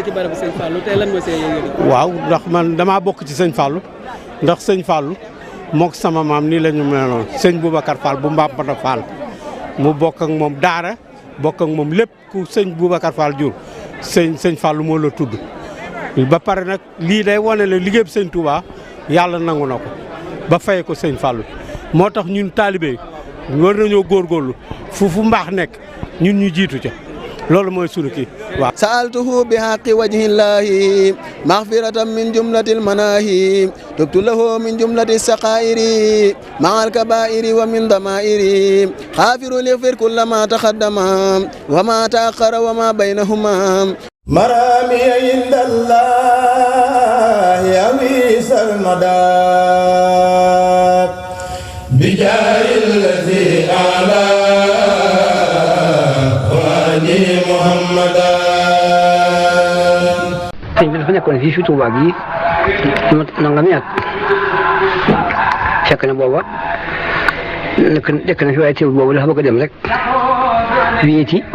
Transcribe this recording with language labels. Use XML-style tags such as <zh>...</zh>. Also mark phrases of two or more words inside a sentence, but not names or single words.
<wo>waaw ndax man damaa bokk ci sëñ Fallou ndax sëñ Fallou mook sama maam nii la ñu meloon sëñ Boubacar Fall bu Mbambata Fall mu bokk ak moom Daara bokk ak moom lépp ku sëñ Boubacar Fall jur sëñ Fallou moo la tudd ba pare nag lii day wane la liggéey sëñ Touba yàlla nangu na ko ba fay ko sëñ Fallou moo tax ñun taalibe war nañoo góorgóorlu fu mbaax nekk ñun ñu jiitu ca loolu mooy sunu kii waaw</wo> <ar>سألته بحق وجه الله مغفرة من جملة المناهي تبت له من جملة الصغائر مع الكبائر ومن الضمائر غافر اغفر كل ما تقدم وما تأخر وما بينهما مرامي عند الله أوصل المدد بجاه الذي علا</ar> <wo>sëñ bi dafa nekkoon fii fi Touba gii nangami at fekk na booba nekk na fi waaye teewul boobu dafa bëgg a dem rek wéeti bu</wo>